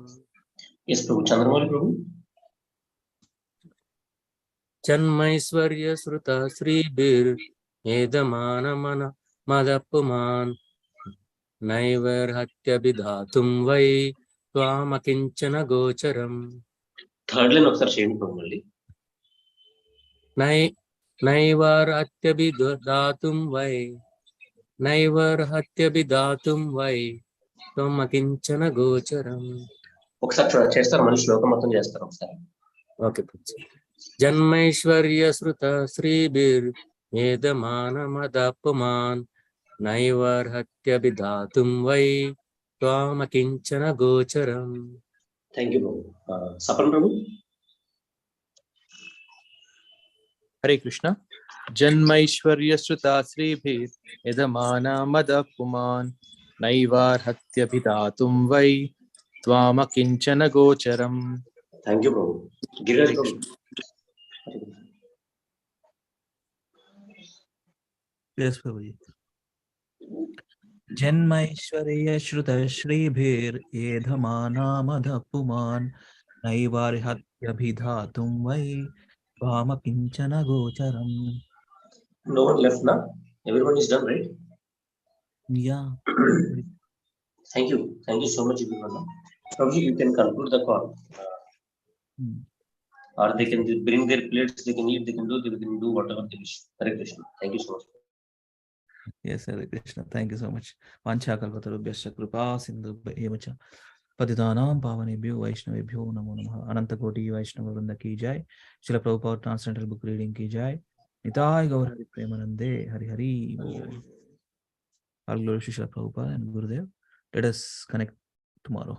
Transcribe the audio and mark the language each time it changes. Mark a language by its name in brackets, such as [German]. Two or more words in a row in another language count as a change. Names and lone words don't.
[English] Yes, Prabhu. Chandramouli Prabhu. [Sanskrit] जन्मैश्वर्य श्रुत श्रीभिर्एदमानमन मदपुमान् नैवर्हत्यभिधातुं वै त्वामकिञ्चन गोचरम्. [English] Third line [Telugu] ఒకసారి చేయండి Prabhu మళ్ళీ. [Sanskrit] नैवर्हत्यभिधातुं वै नैवर्हत्यभिधातुं वै त्वमकिञ्चन गोचरम्. [Telugu] ఒకసారి చేస్తారు మళ్ళీ శ్లోకం మొత్తం చేస్తారు ఒకసారి. ఓకే. [Sanskrit] జన్మైశ్వర్య శ్రుత శ్రీభిర్యేదమానమదపుమాన్ నైవర్హత్యభిధాతుం వై త్వామకించన గోచరం. [English] thank you ప్రభు. సపన్ ప్రభు. [Sanskrit] हरे कृष्ण. जन्मैश्वर्य श्रुता श्रीभिर यदमानमदपुमान् नैवार्हत्यभिधातुं वै त्वामकिञ्चन गोचरम्. [English] thank you ప్రభు. గిరిరాజ్ ప్రభు. Yes, Prabhuji. [Sanskrit] जन्मैश्वर्य श्रुत श्रीभिर एधमानामधपुमान् नैवार्हत्यभिधातुं वै त्वामकिञ्चन गोचरम्. [English] No one left now. Everyone is done, right? Yeah. Thank you so much everyone. Prabhuji, you can conclude the call. Or they can bring their plates, they can eat, they can do whatever they wish. [Sanskrit] Hare Krishna. [English] Thank you so much. Yes, [Sanskrit] Hare Krishna. [English] Thank you so much. [Sanskrit] वाञ्छाकल्पतरुभ्यश्च कृपा सिन्धुभ्यो पतितानां पावनेभ्यो वैष्णवेभ्यो नमो नमः. [Hindi] अनंत कोटि वैष्णव वृंद की जय. श्रील प्रभुपाद [English] transcendental book reading [Hindi] की जय. निताय गौर हरि प्रेमानंदे हरि हरि बोल. [English] All glory to Srila Prabhupada and Gurudev. Let us connect tomorrow.